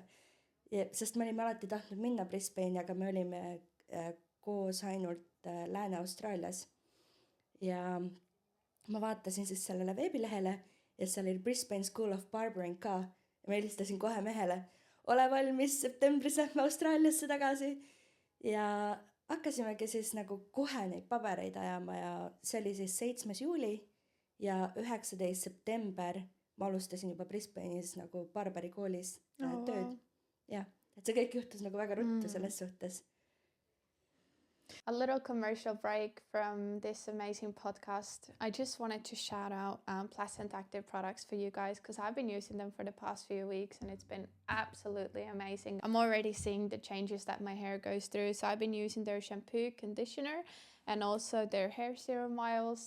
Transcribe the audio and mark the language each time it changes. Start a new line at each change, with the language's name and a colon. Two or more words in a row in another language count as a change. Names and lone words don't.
Estonian: Ja, sest me olime alati tahtnud minna Brisbane'i, aga me olime koos ainult Lääne-Austraalias ja ma vaatasin siis sellele veebilehele ja seal oli Brisbane School of Barbering ka ja ma helistasin kohe mehele, ole valmis, septembris lähme Austraaliasse tagasi ja hakkasimegi siis nagu kohe neid pabereid ajama ja see oli siis 7. juuli ja 19. september ma alustasin juba Brisbane'is nagu barberikoolis tööd. Ja, et see kõik juhtus nagu väga ruttu selles suhtes.
English: A little commercial break from this amazing podcast. I just wanted to shout out Pleasant Active products for you guys because I've been using them for the past few weeks and it's been absolutely amazing. I'm already seeing the changes that my hair goes through. So I've been using their shampoo, conditioner and also their hair serum oils.